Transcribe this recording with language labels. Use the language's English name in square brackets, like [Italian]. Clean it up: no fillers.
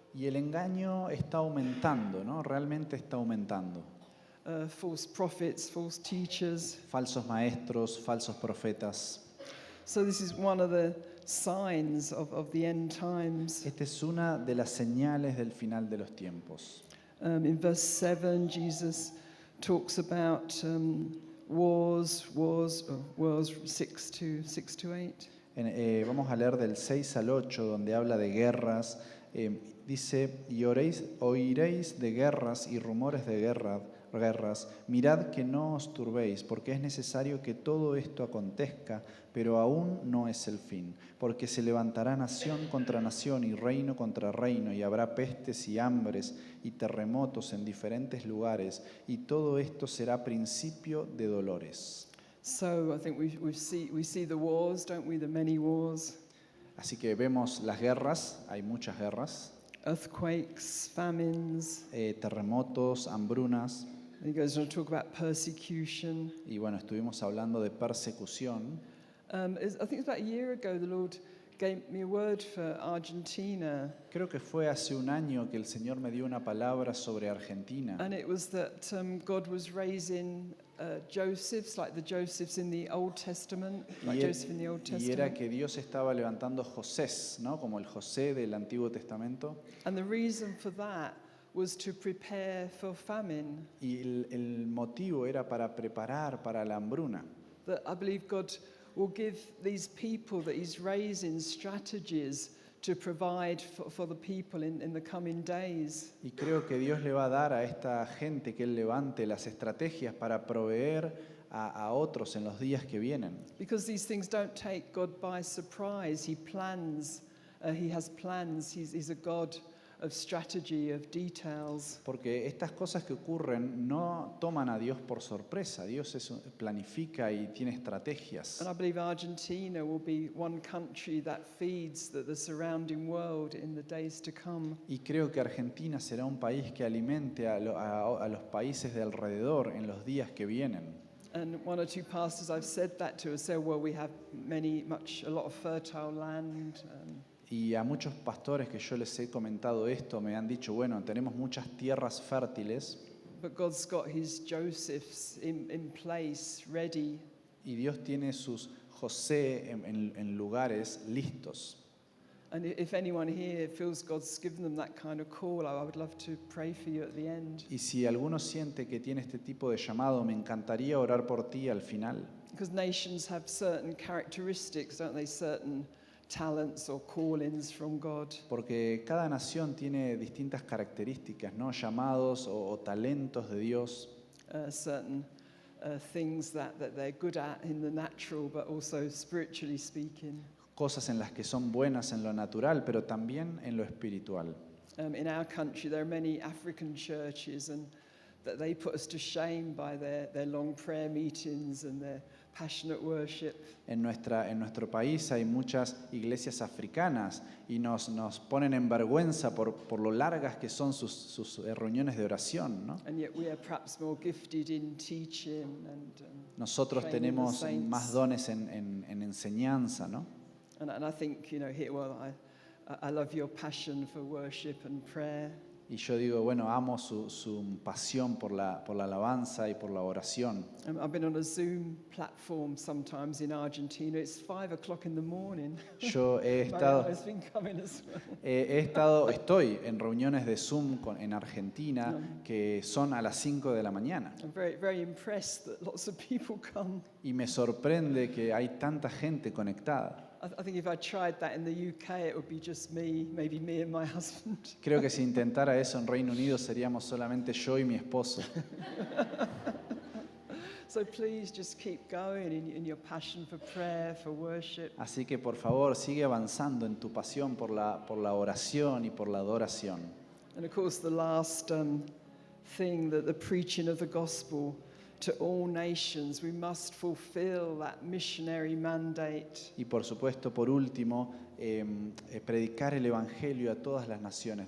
[Spanish] Y el engaño está aumentando, ¿no? Realmente está aumentando. [English] False prophets, false teachers. [Spanish] Falsos maestros, falsos profetas. [English] So this is one of the signs of the end times. [Spanish] Esta es una de las señales del final de los tiempos. [English] In verse 7, Jesus talks about wars 6 to 8. [Spanish] Vamos a leer del 6 al 8, donde habla de guerras. Dice, y oiréis de guerras y rumores de guerras. Mirad que no os turbéis, porque es necesario que todo esto acontezca, pero aún no es el fin. Porque se levantará nación contra nación y reino contra reino, y habrá pestes y hambres y terremotos en diferentes lugares, y todo esto será principio de dolores. [English] So I think we see the wars, don't we? The many wars, [Spanish] Así que vemos las guerras, hay muchas guerras, [English] earthquakes, famines. [Spanish] terremotos, hambrunas, [English] And he goes on to talk about persecution. [Spanish] y bueno, estuvimos hablando de persecución. [English] I think it's about a year ago the Lord gave me a word for Argentina, [Spanish] Creo que fue hace un año que el Señor me dio una palabra sobre Argentina. [English] and it was that God was raising Josephs, like the Josephs in the Old Testament, like Joseph in the Old [Spanish] Y era [English] Testament. [Spanish] que Dios estaba levantando Josés, ¿no? Como el José del Antiguo Testamento. [English] And the reason for that was to prepare for famine. [Spanish] Y el motivo era para preparar para la hambruna. [English] That I believe God will give these people that He's raising strategies to provide for the people in the coming days. [Spanish] Y creo que Dios le va a dar a esta gente que Él levante las estrategias para proveer a otros en los días que vienen. [English] Because these things don't take God by surprise. He plans, He has plans. He's a God of strategy, of details. [Spanish] Porque estas cosas que ocurren no toman a Dios por sorpresa. Dios planifica y tiene estrategias. [English] And I believe Argentina will be one country that feeds the surrounding world in the days to come. [Spanish] Y creo que Argentina será un país que alimente a los países de alrededor en los días que vienen. [English] And one or two pastors I've said that to say, well, we have a lot of fertile land. [Spanish] Y a muchos pastores que yo les he comentado esto me han dicho, bueno, tenemos muchas tierras fértiles. [English] But God's got His Josephs in place, ready. [Spanish] Y Dios tiene sus José en lugares listos. [English] And if anyone here feels God's given them that kind of call, I would love to pray for you at the end. [Spanish] Y si alguno siente que tiene este tipo de llamado, me encantaría orar por ti al final. [English] Because nations have certain characteristics, don't they? Certain talents or callings from God. [Spanish] Porque cada nación tiene distintas características, ¿no? Llamados o talentos de Dios. [English] Certain things that they're good at in the natural, but also spiritually speaking. [Spanish] Cosas en las que son buenas en lo natural, pero también en lo espiritual. [English] In our country, there are many African churches, and that they put us to shame by their long prayer meetings and their passionate worship. [Spanish] En nuestro país hay muchas iglesias africanas y nos ponen en vergüenza por lo largas que son sus reuniones de oración, ¿no? [English] And yet we are perhaps more gifted in teaching and [Spanish] Nosotros [English] training the [Spanish] tenemos [English] saints. [Spanish] más dones en enseñanza, ¿no? [English] And I think, here, well, I love your passion for worship and prayer. [Spanish] Y yo digo, bueno, amo su pasión por la alabanza y por la oración. [English] I've been on a Zoom platform sometimes in Argentina. It's 5 o'clock in the morning. [Spanish] Yo [English] Mariano's been coming as well. [Spanish] estoy en reuniones de Zoom en Argentina que son a las 5 de la mañana. [English] I'm very, very impressed that lots of people come. [Spanish] Y me sorprende que hay tanta gente conectada. [English] I think if I tried that in the UK, it would be just me, maybe me and my husband. [Spanish] Creo que si intentara eso en Reino Unido seríamos solamente yo y mi esposo. [English] So please just keep going in your passion for prayer, for worship. [Spanish] Así que por favor sigue avanzando en tu pasión por la oración y por la adoración. [English] And of course, the last thing, that the preaching of the gospel to all nations, we must fulfill that missionary mandate. [Spanish] Y por supuesto, por último, predicar el Evangelio a todas las naciones.